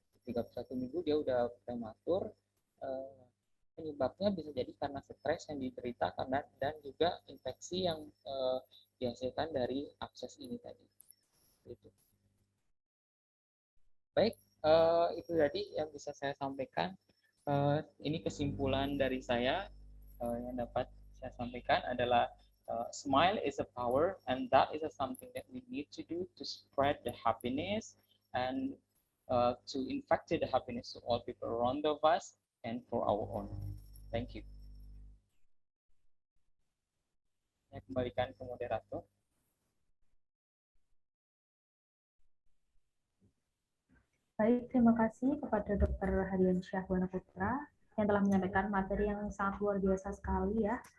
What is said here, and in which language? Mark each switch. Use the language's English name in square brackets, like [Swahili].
[Indonesian] 31 minggu dia udah prematur. Penyebabnya bisa jadi karena stres yang diderita dan juga infeksi yang dihasilkan dari abses ini tadi. Gitu. Baik, itu tadi yang bisa saya sampaikan. Ini kesimpulan dari saya yang dapat saya sampaikan adalah [English] Smile is a power, and that is something that we need to do to spread the happiness and to infect the happiness to all people around of us and for our own. Thank you. [Indonesian] Saya kembalikan ke moderator. Baik, terima kasih kepada Dr. Hadiansyah Buana Putra yang telah menyampaikan materi yang sangat luar biasa sekali ya.